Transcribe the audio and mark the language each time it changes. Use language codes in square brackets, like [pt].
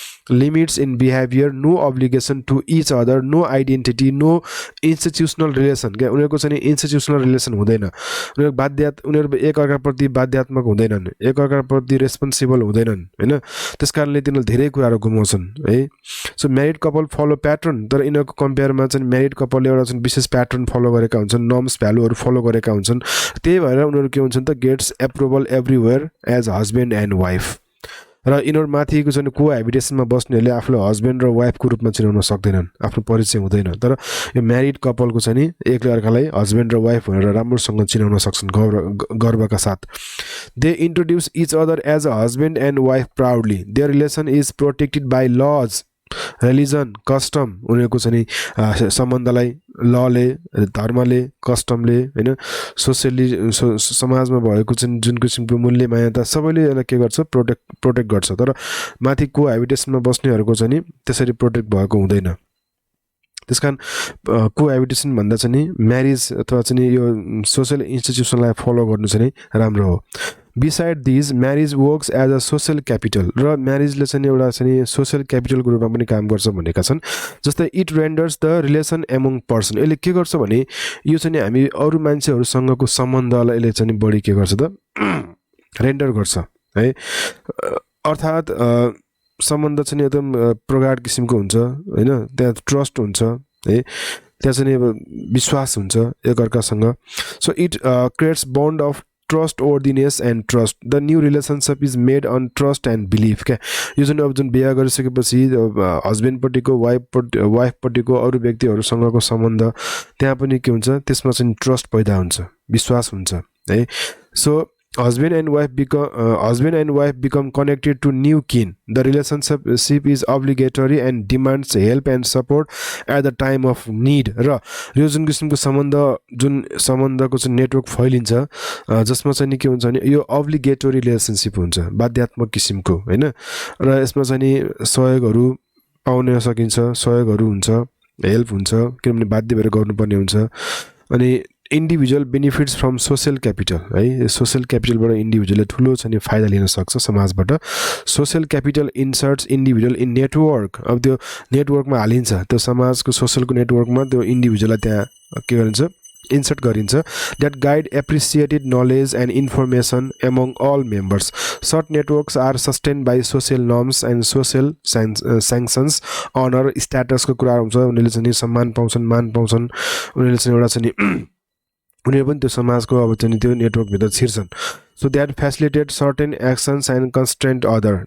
[en] limits in behavior, no obligation to each other, no identity, no institutional relation [ne] के उनीहरूको चाहिँ institutional relation हुँदैन उनीहरू एक अर्काप्रति बाध्यात्मक हुँदैनन् एक अर्काप्रति रेस्पोन्सिबल हुँदैनन् हैन त्यसकारणले तिनीहरूले धेरै कुराहरू गुमाउँछन् है [en] so married couple follow pattern [ne] तर यिनीहरूको कम्पेयरमा चाहिँ म्यारिड कपलले एउटा चाहिँ विशेष प्याटर्न फलो गरेका हुन्छन् नर्म्स भ्यालुहरू फलो गरेका हुन्छन् त्यही भएर उनीहरू के हुन्छन् त [en] gets approval everywhere as husband and wife [ne] र यिनीहरू माथिको चाहिँ कोह्याबिटेसनमा बस्नेहरूले आफूलाई हस्बेन्ड र वाइफको रूपमा चिनाउन सक्दैनन्, आफ्नो परिचय हुँदैन। तर यो म्यारिड कपलको चाहिँ नि एकले अर्कालाई हस्बेन्ड र वाइफ भनेर राम्रोसँग चिनाउन सक्छन् गर्वका साथ। [en] They introduce each other as a husband and wife proudly. Their relation is protected by laws, religion, custom. [ne] उनीहरूको चाहिँ नि सम्बन्धलाई लले, धर्मले, कस्टमले, होइन, सोसियली समाजमा भएको चाहिँ जुन किसिमको मूल्य मान्यता सबैले यसलाई के गर्छ, प्रोटेक्ट गर्छ। तर माथि कोह्याबिटेसनमा बस्नेहरूको चाहिँ नि त्यसरी प्रोटेक्ट भएको हुँदैन। त्यसकारण कोह्याबिटेसन भन्दा चाहिँ नि म्यारिज अथवा चाहिँ नि यो सोसियल इन्स्टिट्युसनलाई फलो गर्नु चाहिँ नि राम्रो हो। [en] beside these marriage works as a social capital, [ne] र म्यारिजले चाहिँ एउटा चाहिँ सोसियल क्यापिटलको रूपमा पनि काम गर्छ भनेका छन्। जस्तै [en] it renders the relation among person, [ne] यसले के गर्छ भने यो चाहिँ हामी अरू मान्छेहरूसँगको सम्बन्धलाई यसले चाहिँ बढी के गर्छ त रेन्डर गर्छ है। अर्थात् सम्बन्ध चाहिँ एकदम प्रगाढ किसिमको हुन्छ होइन, त्यहाँ ट्रस्ट हुन्छ है, त्यहाँ चाहिँ विश्वास हुन्छ एकअर्कासँग। [en] So it creates bond of trustworthiness and trust. The new relationship is made on trust and belief. [ne] क्या यो जुन अब जुन बिहा गरिसकेपछि हस्बेन्डपट्टिको वाइफपट्टिको अरू व्यक्तिहरूसँगको सम्बन्ध त्यहाँ पनि के हुन्छ, त्यसमा चाहिँ ट्रस्ट पैदा हुन्छ, विश्वास हुन्छ है। [en] So husband and wife become connected to new kin. The relationship is obligatory and demands help and support at the time of need. [ne] र यो जुन किसिमको सम्बन्धको चाहिँ नेटवर्क फैलिन्छ जसमा चाहिँ के हुन्छ भने यो अब्लिगेटोरी रिलेसनसिप हुन्छ, बाध्यात्मक किसिमको होइन। र यसमा चाहिँ सहयोगहरू पाउन सकिन्छ, सहयोगहरू हुन्छ, हेल्प हुन्छ, किनभने बाध्य भएर गर्नुपर्ने हुन्छ। अनि [en] individual benefits from social capital [ne] है, सोसियल क्यापिटलबाट इन्डिभिजुअलले ठुलो चाहिँ फाइदा लिन सक्छ समाजबाट। [en] Social capital inserts individual in network. [ne] अब त्यो नेटवर्कमा हालिन्छ, त्यो समाजको सोसियलको नेटवर्कमा त्यो इन्डिभिजुअललाई त्यहाँ के गरिन्छ, इन्सर्ट गरिन्छ। [en] That guide appreciated knowledge and information among all members. Short networks are sustain by social norms and social sanctions, honour, [ne] स्ट्याटसको कुरा हुन्छ। उनीहरूले चाहिँ सम्मान पाउँछन्, मान पाउँछन्, उनीहरूले चाहिँ एउटा चाहिँ उनीहरू पनि त्यो समाजको अब चाहिँ त्यो नेटवर्कभित्र छिर्छन्। [en] So that facilitates certain actions and constraint other.